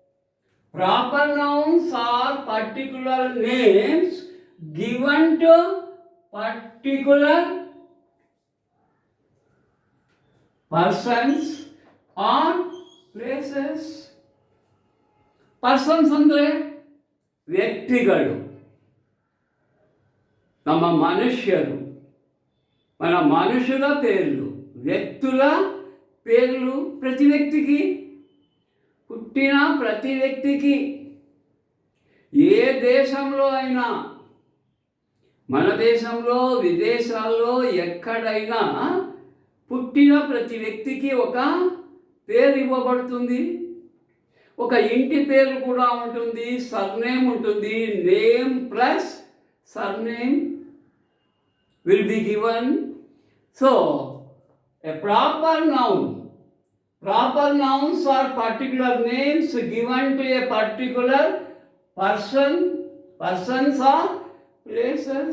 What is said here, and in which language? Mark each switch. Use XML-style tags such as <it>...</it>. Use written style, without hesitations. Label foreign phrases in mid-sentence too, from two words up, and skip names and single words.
<en>Proper nouns are particular particular names given to particular persons or places.</en> <kn>ಪರ್ಸನ್ಸ್ ಅಂದರೆ ವ್ಯಕ್ತಿಗಳು, ನಮ್ಮ</kn> <te>మనుష్యులు, మన మనుషుల పేర్లు, వ్యక్తుల పేర్లు. ప్రతి వ్యక్తికి, పుట్టిన ప్రతి వ్యక్తికి, ఏ దేశంలో అయినా, మన దేశంలో విదేశాల్లో ఎక్కడైనా పుట్టిన ప్రతి వ్యక్తికి ఒక పేరు ఇవ్వబడుతుంది. ఒక ఇంటి పేరు కూడా ఉంటుంది, సర్నేమ్ ఉంటుంది.</te> <en>Name plus surname will be given. సో a proper noun, proper nouns are particular names given to a particular person. Persons are places.</en>